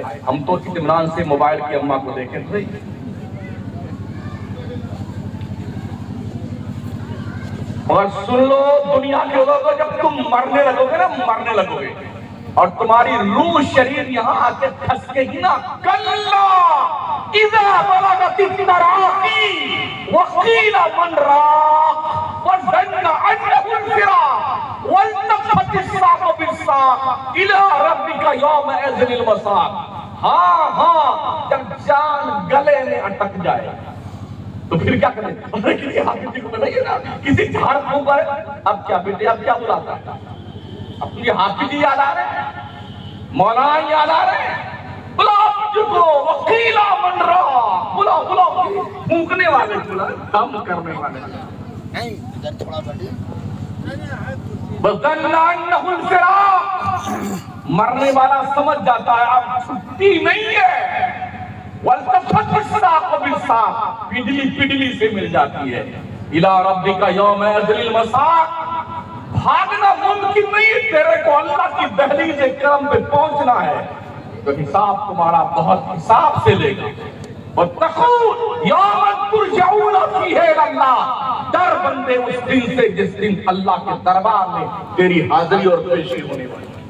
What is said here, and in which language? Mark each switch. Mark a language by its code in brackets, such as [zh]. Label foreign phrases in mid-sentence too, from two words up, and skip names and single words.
[hi] हम तो इत्मीनान से मोबाइल की अम्मा को देखें भाई। और सुन लो दुनिया के लोगों, जब तुम मरने लगोगे और तुम्हारी रूह शरीर यहाँ आके फंसकेगी ना, [ar] كلا إذا بلغت التراقي وقيل من راق وظن أنه الفراق والتفت الساق بالساق إلى ربك يومئذ المساق. [hi] हाँ, जब जान गले में अटक जाए तो फिर क्या करें? किसी हाफिज जी को बताइए ना, किसी झाड़ फूक पर अब क्या बेटे, अब क्या बुलाता है? अब तुझे हाफिज जी याद आ रहे हैं, मौलाना याद आ रहे हैं? बुलाओ मुझको, वकीला बन रहा, बुलाओ फूकने वाले, बुला दम करने वाले। मरने वाला समझ जाता है अब छुट्टी नहीं है, पिडली से मिल जाती है। [ar] إلى ربك يومئذ المساق, [hi] भागना मुमकिन नहीं, तेरे को अल्लाह की दहलीज़ करम पे पहुंचना है, तो हिसाब तुम्हारा बहुत हिसाब से लेगा। [ar] واتقوا يوما ترجعون فيه إلى الله, [hi] डर बंदे उस दिन से जिस दिन अल्लाह के दरबार में तेरी हाजिरी और पेशी होने वाली।